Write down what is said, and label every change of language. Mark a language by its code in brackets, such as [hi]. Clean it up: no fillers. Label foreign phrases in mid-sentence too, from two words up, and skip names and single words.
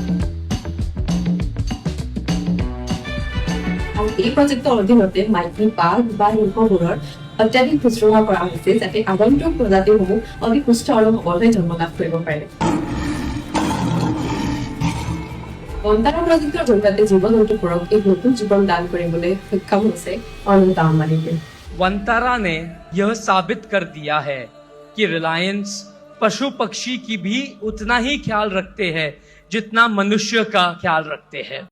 [as] আৰু এই প্ৰজেক্টৰ অধীনতে মাইকী বাঘ বা সিংহবোৰৰ অত্যাধিক শুশ্ৰূষা কৰা হৈছে যাতে আগন্তুক প্ৰজাতিসমূহ অধিক সুস্থ আৰু সবল হৈ জন্ম লাভ কৰিব পাৰে। বন্টাৰা প্ৰজেক্টৰ জৰিয়তে জীৱ-জন্তুবোৰক এক নতুন জীৱন দান কৰিবলৈ সক্ষম হৈছে অনন্ত আম্বানীদেৱ। [hi] वंतारा ने यह साबित कर दिया है कि रिलायंस पशु पक्षी की भी उतना ही ख्याल रखते हैं जितना मनुष्य का ख्याल रखते हैं।